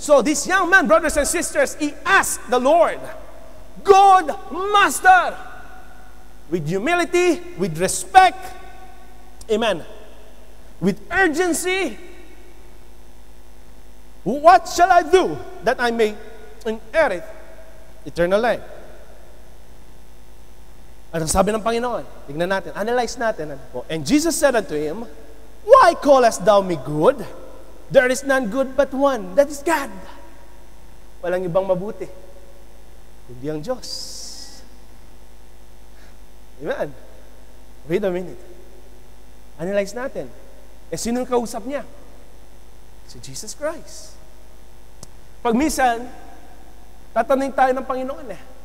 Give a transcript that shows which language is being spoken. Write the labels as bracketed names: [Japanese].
[English] So this young man, brothers and sisters, he asked the Lord, God, Master, with humility, with respect, amen, with urgency, what shall I do that I may inherit eternal life? [Filipino] At ang sabi ng Panginoon, tignan natin, analyze natin. [English] And Jesus said unto him, why callest thou me good? There is none good but one, that is God. [Filipino] Walang ibang mabuti, kundi ang Diyos. Amen. [English] Wait a minute. [Filipino] Analyze natin. Eh, sino ang kausap niya? Si Jesus Christ. Pag minsan, tatanungin tayo ng Panginoon eh.